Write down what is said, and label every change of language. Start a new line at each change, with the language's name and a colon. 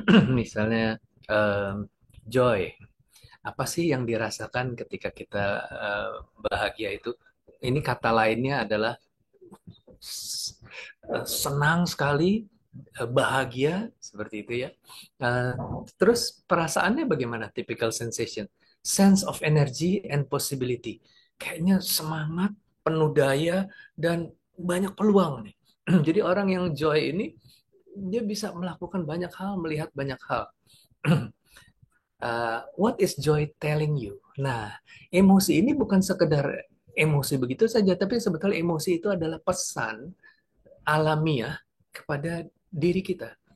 Indonesian: Misalnya joy. Apa sih yang dirasakan ketika kita bahagia itu? Ini kata lainnya adalah senang sekali, bahagia seperti itu ya. Eh, Terus perasaannya bagaimana?
English: Typical sensation, sense of energy and possibility.
Indonesian: Kayaknya semangat, penuh daya dan banyak peluang nih. Jadi orang yang joy ini dia bisa melakukan banyak hal, melihat banyak hal.
English: What is joy telling you?
Indonesian: Nah, emosi ini bukan sekedar emosi begitu saja, tapi sebetulnya emosi itu adalah pesan alamiah kepada diri kita.